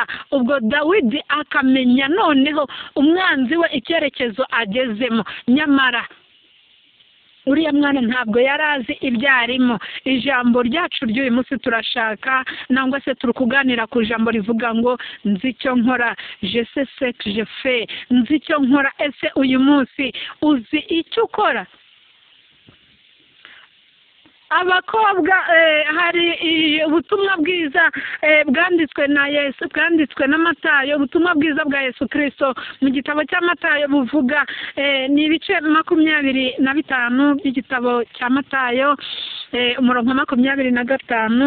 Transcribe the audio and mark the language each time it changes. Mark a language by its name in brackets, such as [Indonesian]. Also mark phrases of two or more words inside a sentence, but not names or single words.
[Kinyarwanda] Ubwo Dawidi akamenya noneho umwanzi we icyerekezo agezemo. Nyamara uriya mwana ntabwo yari azi ibyo arimo. Ijambo ryacu ry'uyu munsi turashaka nangwa se turi kuganira ku ijambo rivuga ngo nzi icyo nkora, [French] je sais ce que je fais. [Kinyarwanda] Nzi icyo nkora. Ese uyu munsi uzi icyo ukora? Abakobwa, hari ubutumwa bwiza bwanditswe na Yesu, bwanditswe na Matayo, ubutumwa bwiza bwa Yesu Kristo mu gitabo cya Matayo buvuga, ni ibice 25 by'igitabo cya Matayo, umurongo 25.